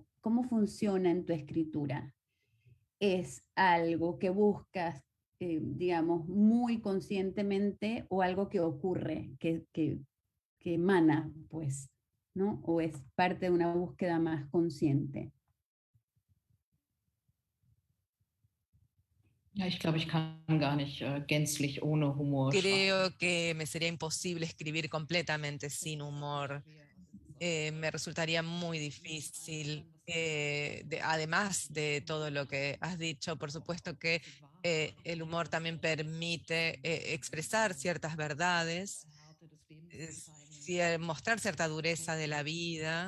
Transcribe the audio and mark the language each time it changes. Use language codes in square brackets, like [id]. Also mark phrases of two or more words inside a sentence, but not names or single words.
[es] ¿Cómo funciona en tu escritura? ¿Es algo que buscas, digamos, muy conscientemente, o algo que ocurre, que emana, pues, ¿no? ¿O es parte de una búsqueda más consciente? [de] Ja, ich glaube, ich kann gar nicht gänzlich ohne Humor schreiben. [es] Creo que me sería imposible escribir completamente sin humor. Me resultaría muy difícil. Además de todo lo que has dicho, por supuesto que el humor también permite expresar ciertas verdades, mostrar cierta dureza de la vida.